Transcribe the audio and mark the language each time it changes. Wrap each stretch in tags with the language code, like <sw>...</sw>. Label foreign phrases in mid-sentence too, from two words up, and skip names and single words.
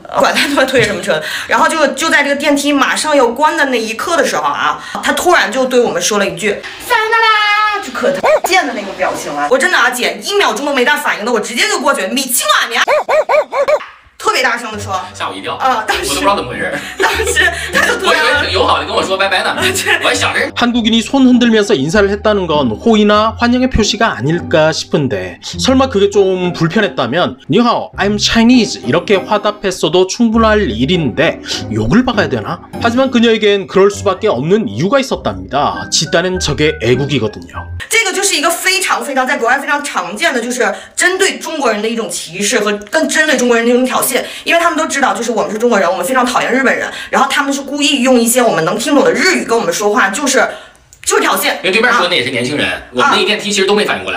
<zh>管他他妈推什么车，然后就在这个电梯马上要关的那一刻的时候啊，他突然就对我们说了一句“撒由那拉”，就可贱的那个表情啊！我真的啊，姐1秒钟都没带反应的，我直接就过去，米青啊你啊！特别大声的说，吓我一跳啊！当时我都不知道怎么回事。当时他就突然，我以为挺友好的跟我说拜拜呢，我还想着。</zh> <ko>한국인이 손 흔들면서 인사를 했다는 건 호의나 환영의 표시가 아닐까 싶은데 설마 그게 좀 불편했다면 니하오,</ko> <en>I'm Chinese</en> <ko>이렇게 화답했어도 충분할 일인데 욕을 박아야 되나? 하지만 그녀에겐 그럴 수밖에 없는 이유가 있었답니다. 집단은 적의 애국이거든요.</ko> <zh>这个就是一个非常在国外非常常见的，就是针对中国人的一种歧视和更针对中国人的一种挑衅，因为他们都知道，就是我们是中国人，我们非常讨厌日本人，然后他们是故意用一些我们能听懂的日语跟我们说话，就是挑衅。因为对面说的那也是年轻人，我们那一电梯其实都没反应过来，</zh>